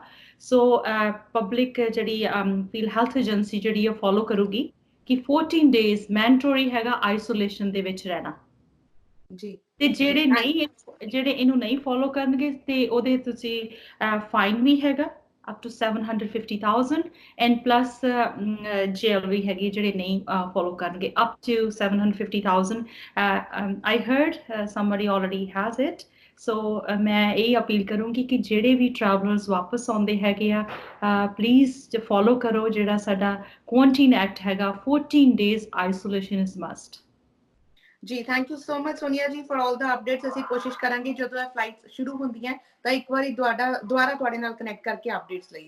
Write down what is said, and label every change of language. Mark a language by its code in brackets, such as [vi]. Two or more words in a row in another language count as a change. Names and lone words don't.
[pa] ਸੋ ਪਬਲਿਕ ਜਿਹੜੀ ਫੀਲ [en] health agency [pa] ਜਿਹੜੀ ਉਹ ਫੋਲੋ ਕਰੂਗੀ ਕਿ [en] 14 days mandatory [pa] ਹੈਗਾ ਆਈਸੋਲੇਸ਼ਨ ਦੇ ਵਿੱਚ ਰਹਿਣਾ ਜੀ। ਤੇ ਜਿਹੜੇ ਇਹਨੂੰ ਨਹੀਂ ਫੋਲੋ ਕਰਨਗੇ ਤੇ ਉਹਦੇ ਤੁਸੀਂ ਫਾਈਨ ਵੀ ਹੈਗਾ [en] up to 750,000 and plus jail [pa] ਵੀ ਹੈਗੀ ਜਿਹੜੇ ਨਹੀਂ ਫੋਲੋ ਕਰਨਗੇ [en] up to 750,000. I heard somebody already has it. [pa] ਸੋ ਮੈਂ ਇਹ ਅਪੀਲ ਕਰੂੰਗੀ ਕਿ ਜਿਹੜੇ ਵੀ ਟਰੈਵਲਰਸ ਵਾਪਸ ਆਉਂਦੇ ਹੈਗੇ ਆ, ਪਲੀਜ਼ ਫੋਲੋ ਕਰੋ ਜਿਹੜਾ ਸਾਡਾ [en] quarantine act [pa] ਹੈਗਾ, [en] 14 days isolation is must. [pa] ਜੀ [en] thank you so much [pa] ਸੋਨੀਆ ਜੀ [en] for all the updates. [pa] ਅਸੀਂ ਕੋਸ਼ਿਸ਼ ਕਰਾਂਗੇ ਜਦੋਂ ਇਹ ਫਲਾਈਟਸ ਸ਼ੁਰੂ ਹੁੰਦੀਆਂ ਤਾਂ ਇੱਕ ਵਾਰੀ ਦੁਬਾਰਾ ਤੁਹਾਡੇ ਨਾਲ ਕਨੈਕਟ ਕਰਕੇ ਅਪਡੇਟਸ ਲਈਏ।